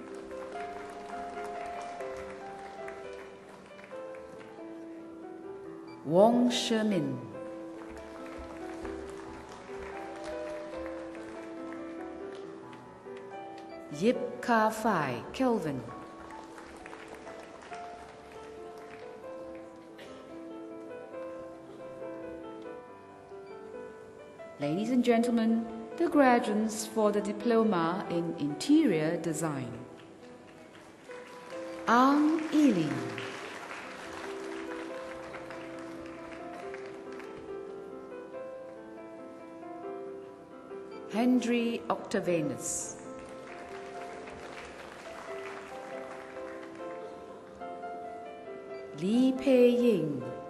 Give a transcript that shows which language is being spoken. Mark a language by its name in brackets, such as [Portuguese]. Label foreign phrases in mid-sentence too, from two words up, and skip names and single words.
[English] Wong Shemin. Yip Ka Fai Kelvin. Ladies and gentlemen, the graduates for the Diploma in Interior Design. Ang Ili. Henry Octavianus. Li Pei-ying.